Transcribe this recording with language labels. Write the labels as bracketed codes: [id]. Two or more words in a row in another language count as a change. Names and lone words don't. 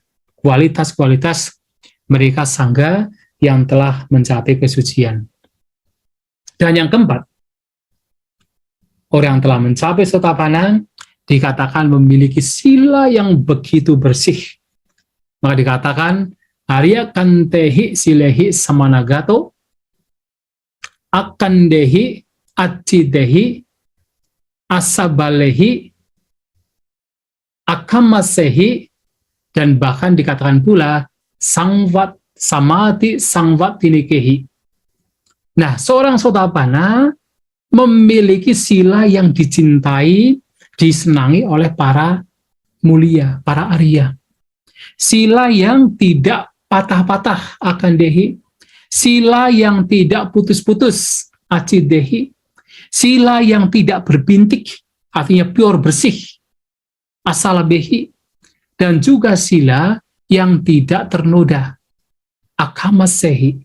[id] Kualitas-kualitas mereka Sangga yang telah mencapai kesucian. Dan yang keempat, orang yang telah mencapai Sotapanna dikatakan memiliki sila yang begitu bersih. Maka dikatakan [pi] Arya kantehi silehi samanagato akandehi acidehi asabalehi akamasehi [id] Dan bahkan dikatakan pula [pi] sangvat samati sangvat tinikehi. [id] Nah, seorang Sotapanna memiliki sila yang dicintai, disenangi oleh para mulia, para Arya. Sila yang tidak patah-patah [pi] akan dehi, [id] sila yang tidak putus-putus acidehi, sila yang tidak berbintik, artinya pure bersih, asalabehi, dan juga sila yang tidak ternoda, akamasehi.